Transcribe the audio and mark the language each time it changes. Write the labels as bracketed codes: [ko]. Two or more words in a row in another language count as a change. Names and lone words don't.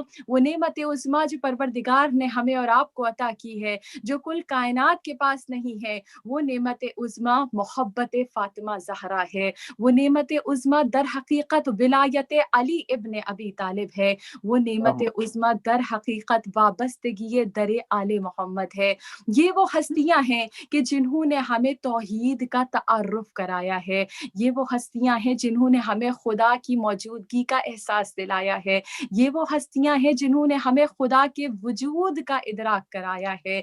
[ur] وہ نعمت عظمیٰ جو پروردگار نے ہمیں اور آپ کو عطا کی ہے، جو کل کائنات کے پاس نہیں ہے۔ وہ نعمت عظمیٰ محبت فاطمہ زہرا ہے، وہ نعمت عظمیٰ در حقیقت ولایت علی ابن ابی طالب ہے، وہ نعمت عظمیٰ در حقیقت وابستگی در آل محمد ہے۔ یہ وہ ہستیاں ہیں کہ جنہوں نے ہمیں توحید کا تعارف کرایا ہے، یہ وہ ہستیاں ہیں جنہوں نے ہمیں خدا کی موجودگی کا احساس دلایا ہے، یہ وہ ہستیاں ہیں جنہوں نے ہمیں خدا کے وجود کا ادراک کرایا ہے۔